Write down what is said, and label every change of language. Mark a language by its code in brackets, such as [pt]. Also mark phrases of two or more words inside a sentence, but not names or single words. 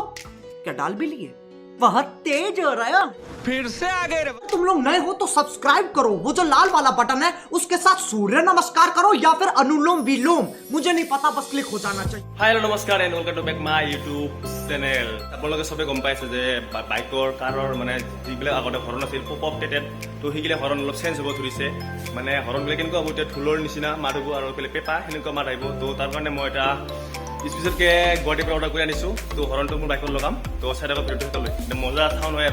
[hi] क्या डाल भी लिए? बहुत तेज हो रहा है। फिर से आगे रे। तुम लोग नए हो तो सब्सक्राइब करो, वो जो लाल वाला बटन है उसके साथ सूर्य नमस्कार करो या फिर अनुलोम विलोम, मुझे नहीं पता, बस क्लिक हो जाना चाहिए। [en] Hi hello नमस्कार and welcome to back my YouTube channel। [as] আপোনালোকে সবে গম পাইছে যে বাইকৰ কাৰৰ মানে যিবিলাক আগতে হৰণ আছিল পপ টেটেড, তো সেইগিলা হৰণ অলপ চেঞ্জ হ'ব ধৰিছে। মানে হৰণবিলাক কেনেকুৱা হ'ব, এতিয়া ঢোলৰ নিচিনা মাত হ'ব আৰু এইফালে পেপা সেনেকুৱা মাত আহিব। তো তাৰ কাৰণে মই এটা স্পেচিয়েলকৈ গুৱাহাটীৰ পৰা অৰ্ডাৰ কৰি আনিছোঁ। তো হৰণটো মোৰ বাইকত লগাম, তো চাই থাকক ভিডিঅ'টো লৈ মজা চাউণ্ড হয়।